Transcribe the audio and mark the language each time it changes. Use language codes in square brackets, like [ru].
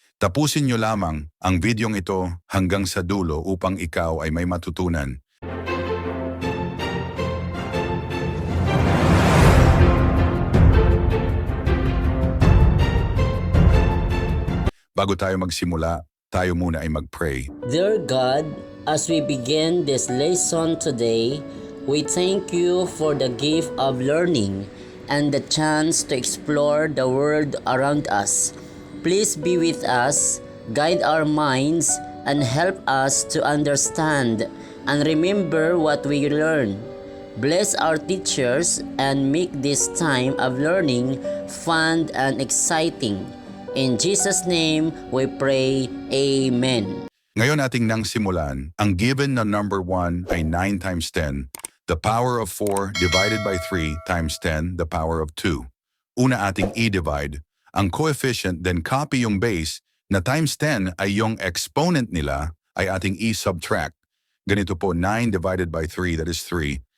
[tl] Tapusin nyo lamang ang videong ito hanggang sa dulo upang ikaw ay may matutunan. Bago tayo magsimula, tayo muna ay mag-pray. [en] Dear God, as we begin this lesson today, we thank you for the gift of learning and the chance to explore the world around us. Please be with us, guide our minds, and help us to understand and remember what we learn. Bless our teachers and make this time of learning fun and exciting. In Jesus' name we pray, Amen. [tl] Ngayon ating nang simulan, ang given na number 1 ay 9 times 10. [en] The power of 4 divided by 3 times 10, the power of 2. [tl] Una ating i-divide. Ang coefficient then copy yung base na times 10 ay yung exponent nila ay ating i-subtract. Ganito po 9 divided by 3, [en] that is 3.